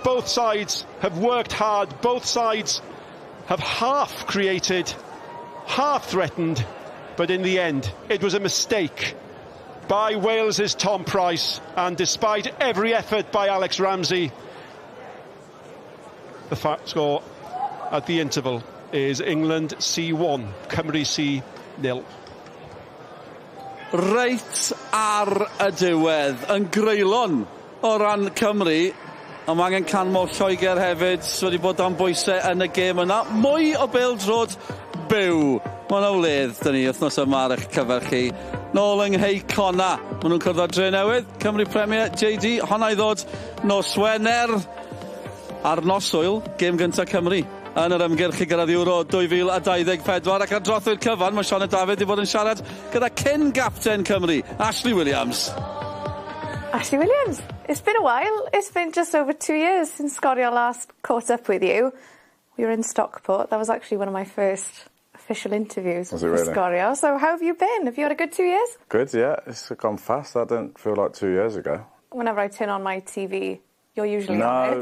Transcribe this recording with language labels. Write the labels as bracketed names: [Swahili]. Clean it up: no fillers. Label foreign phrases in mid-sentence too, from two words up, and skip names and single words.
[English] Both sides have worked hard, both sides have half created, half threatened, but in the end it was a mistake by Wales's Tom Price, and despite every effort by Alex Ramsey, the score at the interval is England C1, Cymru C 0. [Welsh] Reit ar y diwedd, yn greulon o ran Cymru, a mae angen canmol Lloegr hefyd wedi bod am bwysau yn y gêm yna. Mwy o bêl-drod byw. Mae yna wledd, dyn ni, wythnos yma ar eich cyfer chi. Nôl yng Ngheiccona, maen nhw'n cwrdd â Dre Newydd, Cymru Premier, JD, honna i ddod nos Wener ar noswyl, gêm gyntaf Cymru yn yr ymgyrch i gyrraedd Euro 2024 ac ar drothwy'r cyfan mae Sian David i fod yn siarad gyda cyn-gapten Cymru, Ashley Williams. [English] Ashley Williams, it's been a while. It's been just over 2 years since Sgorio last caught up with you. We were in Stockport. That was actually one of my first official interviews with Sgorio. So how have you been? Have you had a good 2 years? Good, yeah. It's gone fast. That didn't feel like 2 years ago. Whenever I turn on my TV, you're usually on it.